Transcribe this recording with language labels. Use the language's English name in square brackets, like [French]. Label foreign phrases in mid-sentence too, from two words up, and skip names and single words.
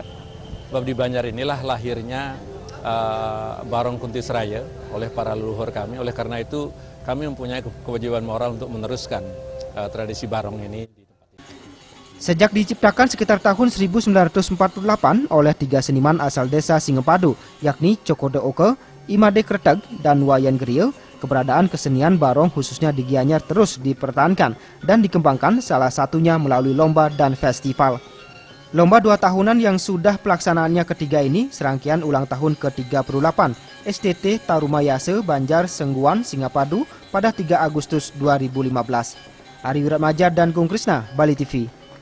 [Indonesian] Sebab di Banjar inilah lahirnya barong Kuntis Raya oleh para leluhur kami. Oleh karena itu kami mempunyai kewajiban moral untuk meneruskan tradisi barong ini. Sejak diciptakan sekitar tahun 1948 oleh 3 seniman asal desa Singapadu, yakni Cokurdo Oke, Imade Kreteg, dan Wayan Griel, keberadaan kesenian barong khususnya di Gianyar terus dipertahankan dan dikembangkan salah satunya melalui lomba dan festival. Lomba 2 tahunan yang sudah pelaksanaannya ketiga ini serangkaian ulang tahun ke-38 STT Tarumayase Banjar Sengguan Singapadu pada 3 Agustus 2015. Ari Wiratmaja dan Gung Krisna, Bali TV.